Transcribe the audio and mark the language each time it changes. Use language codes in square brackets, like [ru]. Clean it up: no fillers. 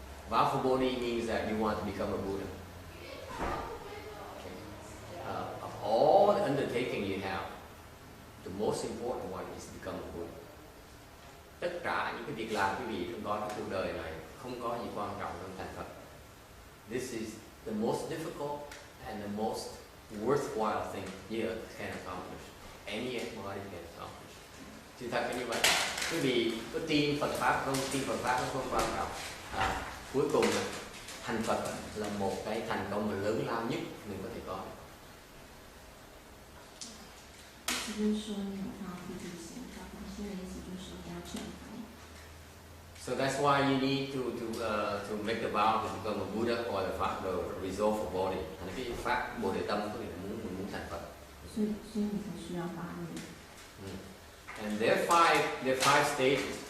[en] Vow for Bodhi means that you want to become a Buddha. Okay. Of all the undertaking you have, the most important one is to become a Buddha. [vi] Tất cả những cái việc làm quý vị trong cuộc đời này không có gì quan trọng hơn thành Phật. [en] This is the most difficult and the most worthwhile thing you can accomplish. Anybody can accomplish. [vi] Sự thật là như vậy. Quý vị có tin Phật pháp không? Tin Phật pháp nó không quan trọng. Cuối cùng thành Phật là một cái thành công mà lớn lao nhất mình có thể có. [zh] 意思就是说，你有发菩提心，发菩提心的意思就是不要成佛。 [en] So that's why you need to make the vow to become a Buddha or the resolve for body. [vi] Thành cái pháp Bồ Đề tâm có nghĩa là mình muốn thành Phật. [zh] 所以你才需要发愿。 [en] And there are five stages.